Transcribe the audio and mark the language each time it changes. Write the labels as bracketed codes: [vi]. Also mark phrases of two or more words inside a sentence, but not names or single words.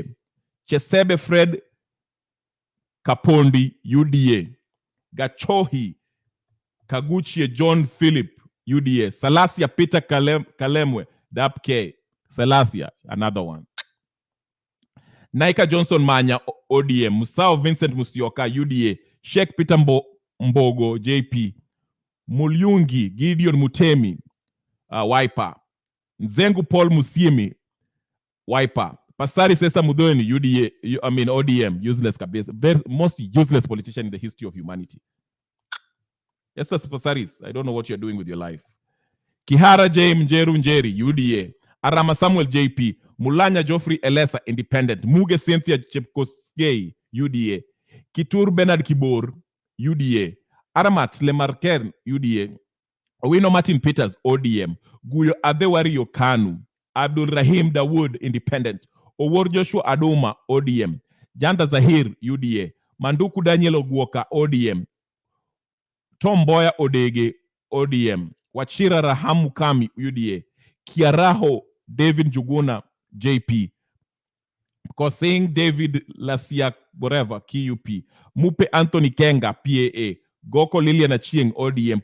[en] Chesebe Fred Kapondi, UDA. Gachohi Kaguchie John Philip, UDA. Salasia Peter Kalemwe, DAPK. Salasia, another one. Naika Johnson Manya, ODM. Musao Vincent Musioka, UDA. Sheikh Peter Mbogo, JP. Mulyungi Gideon Mutemi, Wiper. Nzengu Paul Musiemi, Wiper. Pasari Sesta Mudhoni, UDA, ODM, useless kabisa. Most useless politician in the history of humanity. Yes, that's Pasaris. I don't know what you're doing with your life. Kihara J. Mjeru Njeri, UDA. Arama Samuel JP. Mulanya Geoffrey Elesa, Independent. Muge Cynthia Chepkosgei, UDA. Kitur Bernard Kibor, UDA. Aramat Lemarker, UDA. Owino Martin Peters, ODM. Guyo Adewari Yokanu. Abdul Rahim Dawood, Independent. Owor Joshua Adoma, ODM. Janda Zahir, UDA. Manduku Daniel Ogwoka, ODM. Tom Boya Odege, ODM. Wachira Rahamu Kami, UDA. Kiaraho David Juguna, JP. Kosing David Lasiak, whatever, KUP. Mupe Anthony Kenga, PAA. Goko Lilian Achieng, ODM.